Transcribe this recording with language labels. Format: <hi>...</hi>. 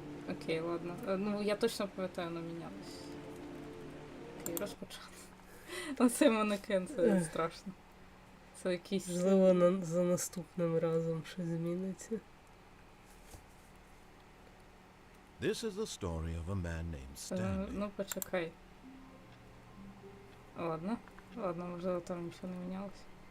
<uk>Окей, ладно. Ну, я точно пам'ятаю, воно мінялось. Окей, розпочали. Оцей манекен, це страшно. Це якийсь... Можливо, за наступним разом щось зміниться.</uk> <en>This is the story of a man named Stanley.</en> <uk>Ну, почекай. Ладно, можливо, там нічого не мінялося.</uk>